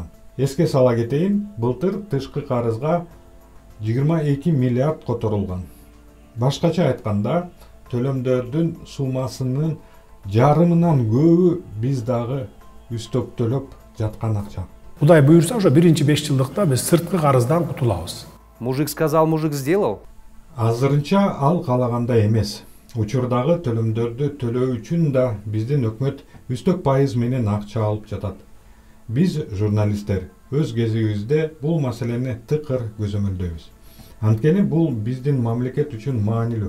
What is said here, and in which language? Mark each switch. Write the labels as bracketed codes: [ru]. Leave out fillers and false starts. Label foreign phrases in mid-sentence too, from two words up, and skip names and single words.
[ky] Эске сала кетейин, былтыр тышкы карызга 22 миллиард которулган. Башкача айтканда, төлөмдөрдүн суммасынын жарымынан көбү биз дагы үстөктөлөп жаткан акча. Кудай буюрса, ошо 1-5 жылдыкта биз сырткы карыздан кутулабыз. [ru] Мужик сказал, мужик сделал. [ky] Азырынча ал каалагандай эмес. Учурдагы төлөмдөрдү төлөө үчүн да биздин өкмөт үстөк пайыз менен акча алып жатат. Биз журналисттер өз кезибизде бул маселени тыкыр көзөмөлдөйбүз. Анткени бул биздин мамлекет үчүн маанилүү.